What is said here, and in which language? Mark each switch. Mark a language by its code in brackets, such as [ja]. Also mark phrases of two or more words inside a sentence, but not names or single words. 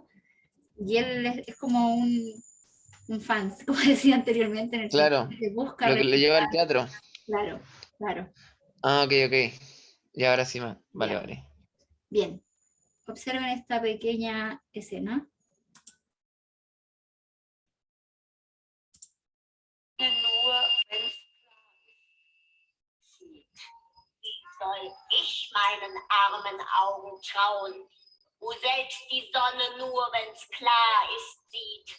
[es] Y él es como un fan, como decía anteriormente, en el Claro, sentido que busca lo que le lleva al replicar. teatro. Claro, claro. Ah, ok. Y ahora sí más. Vale, Ya. vale. Bien, observen esta pequeña escena. [de] Nur wenn's sieht. Soll ich meinen armen Augen trauen, wo selbst die Sonne nur, wenn's klar ist, sieht.